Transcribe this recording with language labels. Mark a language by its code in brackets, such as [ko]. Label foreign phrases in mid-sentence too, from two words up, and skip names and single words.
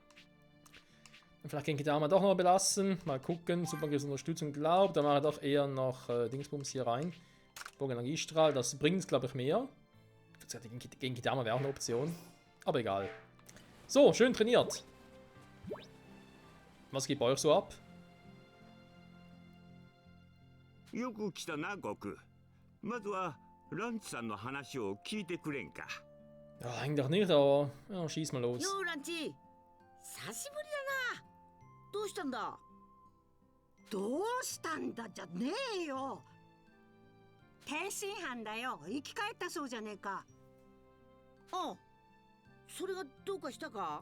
[de] Und vielleicht Genkidama doch noch belassen, mal gucken, Superangriffsunterstützung glaubt, da mache ich doch eher noch Dingsbums hier rein. Bogenergiestrahl, das bringt es glaube ich mehr. Genkidama wäre auch eine Option, aber egal. So, schön trainiert. Was geht bei euch so ab? [ja] よく来たな、悟空。まずはランチさんの話を聞いてくれんか。 [de] Ja, eigentlich doch nicht, aber ja, schieß mal los. [ja] ようランチ久しぶりだな。どうしたんだ。どうしたんだじゃねえよ。天津飯だよ。生き返ったそうじゃねえか。あ、それがどうかしたか。